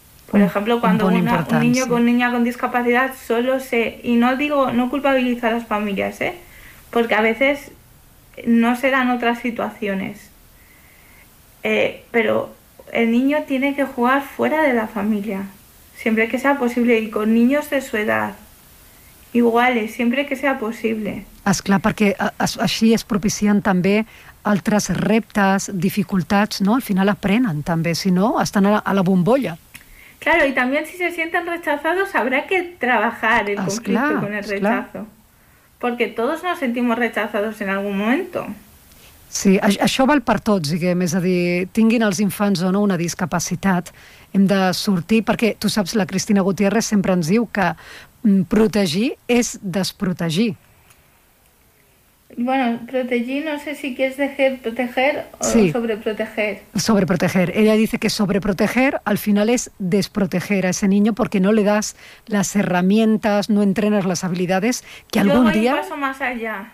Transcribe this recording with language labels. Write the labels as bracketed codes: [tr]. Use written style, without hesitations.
[es] Por ejemplo, cuando un niño con niña con discapacidad solo se... Y no digo, no culpabilizo a las familias, ¿eh? porque a veces no se dan otras situaciones. Pero el niño tiene que jugar fuera de la familia, siempre que sea posible, y con niños de su edad, iguales, siempre que sea posible. [ca] És clar, perquè així es propicien també altres reptes, dificultats, no? Al final aprenen també, si no, estan a la bombolla. [es] Claro, y también si se sienten rechazados habrá que trabajar el conflicto [ca] clar, [es] con el rechazo. Porque todos nos sentimos rechazados en algún momento. [ca] Sí, això val per tots, diguem, és a dir, tinguin els infants o no una discapacitat, hem de sortir, perquè tu saps, la Cristina Gutiérrez sempre ens diu que protegir és desprotegir. [es] Bueno, protegir, no sé si quieres decir proteger o sí. Sobreproteger. Sobreproteger. Ella dice que sobreproteger al final es desproteger a ese niño porque no le das las herramientas, no entrenas las habilidades que algún día... Yo voy un paso más allá.